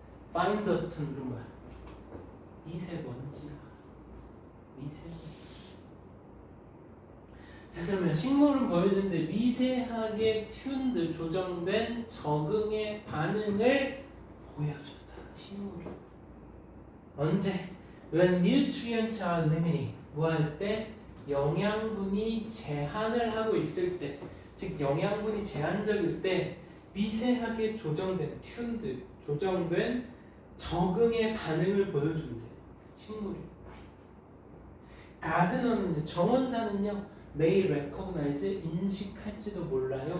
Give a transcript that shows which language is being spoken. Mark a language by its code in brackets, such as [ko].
[ko] Fine dust는 그런 거야. 미세먼지야. 미세먼지. 자, 그러면 식물은 보여주는데 미세하게 튠드 조정된 적응의 반응을 보여준다. 식물은 언제? [en] When nutrients are limiting. [ko] 뭐 할 때? 영양분이 제한을 하고 있을 때, 즉 영양분이 제한적일 때 미세하게 조정된 튠드 조정된 적응의 반응을 보여준대. 식물이. 가드너는요, 정원사는요, [en] may recognize [ko] 인식할지도 몰라요.